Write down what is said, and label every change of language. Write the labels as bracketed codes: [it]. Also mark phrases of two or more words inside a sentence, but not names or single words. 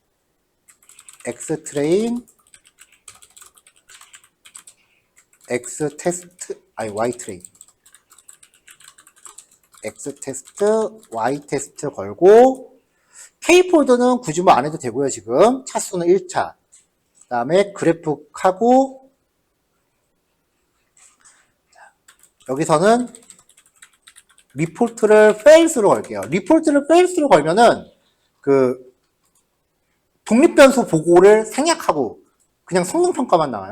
[en] x train x test y train x test y test [ko] 걸고 K폴드는 굳이 뭐 안 해도 되고요. 지금 차수는 1차 그 다음에 그래프하고 여기서는 리포트를 fails로 걸게요. 리포트를 fails로 걸면은 그 독립변수 보고를 생략하고 그냥 성능평가만 나와요.